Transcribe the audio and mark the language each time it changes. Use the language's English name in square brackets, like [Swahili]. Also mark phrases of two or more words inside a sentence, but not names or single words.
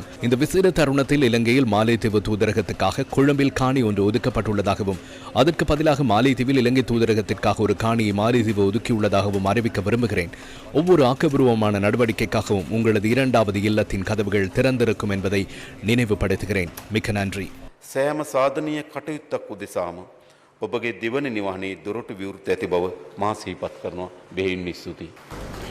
[Tamil] இந்த விசேட தருணத்தில் இலங்கையில் மாலைத்தீவு தூதரகத்துக்காக கொழும்பில் காணி ஒன்று ஒதுக்கப்பட்டுள்ளதாகவும் அதற்கு பதிலாக மாலைத்தீவில் இலங்கை தூதரகத்திற்காக ஒரு காணியை மாலைத்தீவு ஒதுக்கியுள்ளதாகவும் அறிவிக்க விரும்புகிறேன். ஒவ்வொரு ஆக்கப்பூர்வமான நடவடிக்கைக்காகவும் உங்களது இரண்டாவது இல்லத்தின் கதவுகள் திறந்திருக்கும் என்பதை நினைவுபடுத்துகிறேன். மிக்க நன்றி. [Sinhala] සෑම සාධනීය කටයුත්තක් උදෙසාම ඔබගේ දෙවන නිවහනේ දොරටු විවෘත ඇති බව මා සිහිපත් කරනවා. බෙහෙවින්ම ස්තුතියි.